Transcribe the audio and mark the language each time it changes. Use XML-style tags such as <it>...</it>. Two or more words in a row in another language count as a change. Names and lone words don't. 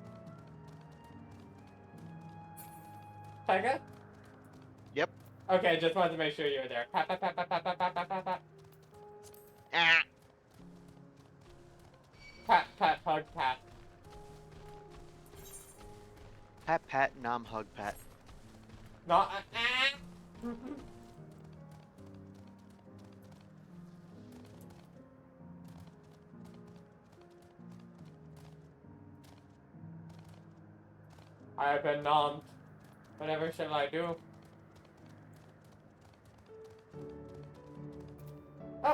<en>Tyga? Yep. Okay, just wanted to make sure you were there. Pat, pat, pat, pat, pat, pat, pat, pat, pat, pat. Ah. Pat, pat, hug, pat. Pat, pat, nom, hug, pat. Not I have been nommed. Whatever shall I do? Oh!</en>